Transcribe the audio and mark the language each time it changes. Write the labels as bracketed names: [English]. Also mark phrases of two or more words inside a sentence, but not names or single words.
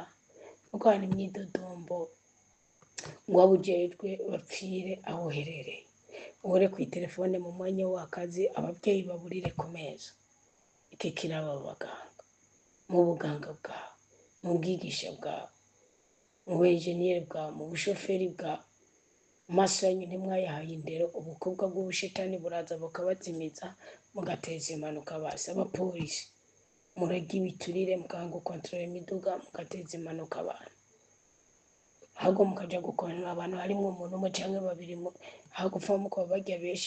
[Rundi] Ntugahora n'imyidodombo ngo waba ujejwe bapfire aho uherereye. Uhore ku telefone mu mwanya w'akazi, ababyeyi baburire ku meza. Iki kiraba abaganga, mu buganga bwawe, mu bwigisha bwawe, mu buenjeniyeri bwawe, mu bushoferi bwawe. Amaso yanyu ntimwayahaye indero, ubukobwa bw'ubushitani buraza bukabazimiza, mugateza impanuka. Basi abapolisi murega ibiturire, mukanga gukontorora imiduga, mugateza impanuka abantu. Ahubwo mukaja gukontorora abantu harimo umuntu umwe canke babiri, aho gupfa muko barya benshi.